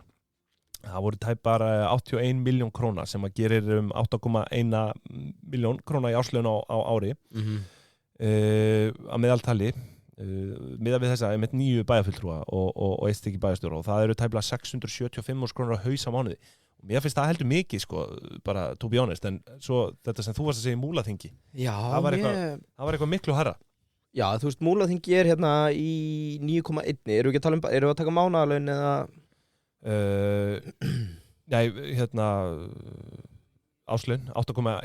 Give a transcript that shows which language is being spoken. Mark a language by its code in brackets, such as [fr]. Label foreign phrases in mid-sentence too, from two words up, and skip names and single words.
[is] Það voru tæpar 81 miljón króna sem að gerir 8,1 miljón króna í árslaun á ári að meðaltali miðað við þessa með 9 bæjarfulltrúa og eitt stykki bæjarstjóra, og það eru tæplega 675 krónur á haus á mánuði. Og mér finnst það heldur mikið, sko, bara [en] to be honest, [is] en svo þetta sem þú varst að segja í Múlaþingi, það var eitthvað miklu hærra. Já, þú veist, Múlaþingi er hérna í 9,1, erum við að taka mánaðarlaun eða nei, áslaun 8,1